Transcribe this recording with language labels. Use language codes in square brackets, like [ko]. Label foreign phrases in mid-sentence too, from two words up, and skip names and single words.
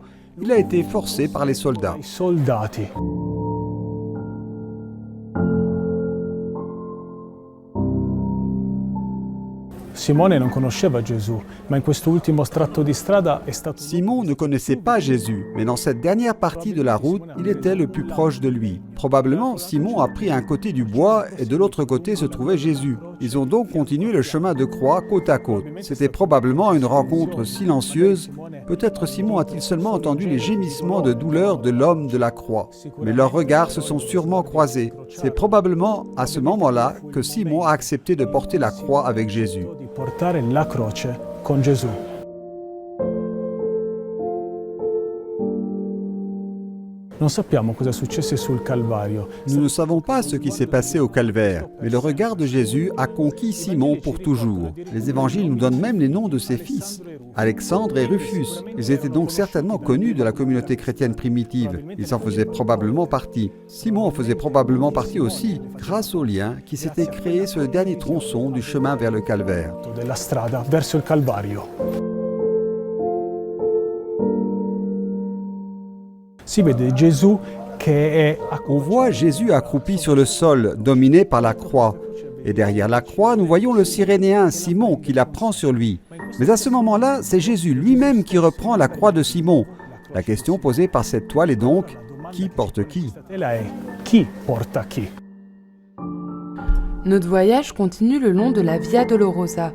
[fr] Il a été forcé par les soldats. [it] i soldati. Simone non conosceva Gesù, ma in questo ultimo tratto di strada è stato [fr] Simon ne connaissait pas Jésus, mais dans cette dernière partie de la route, il était le plus proche de lui. Probablement, Simon a pris un côté du bois et de l'autre côté se trouvait Jésus. Ils ont donc continué le chemin de croix côte à côte. C'était probablement une rencontre silencieuse. Peut-être Simon a-t-il seulement entendu les gémissements de douleur de l'homme de la croix. Mais leurs regards se sont sûrement croisés. C'est probablement à ce moment-là que Simon a accepté de porter la croix avec Jésus. [it] di portare la croce con Gesù. Non sappiamo cosa successe sul Calvario. [fr] Nous ne savons pas ce qui s'est passé au calvaire, mais le regard de Jésus a conquis Simon pour toujours. Les évangiles nous donnent même les noms de ses fils, Alexandre et Rufus. Ils étaient donc certainement connus de la communauté chrétienne primitive. Ils en faisaient probablement partie. Simon en faisait probablement partie aussi, grâce au lien qui s'était créé sur le dernier tronçon du chemin vers le calvaire. [it] Della strada verso il Calvario. Si vede Gesù che è [fr] On voit Jésus accroupi sur le sol, dominé par la croix. Et derrière la croix, nous voyons le Cyrénéen Simon qui la prend sur lui. Mais à ce moment-là, c'est Jésus lui-même qui reprend la croix de Simon. La question posée par cette toile est donc, qui porte qui ? [it] tela è chi porta chi. [fr] Notre voyage continue le long de la Via Dolorosa.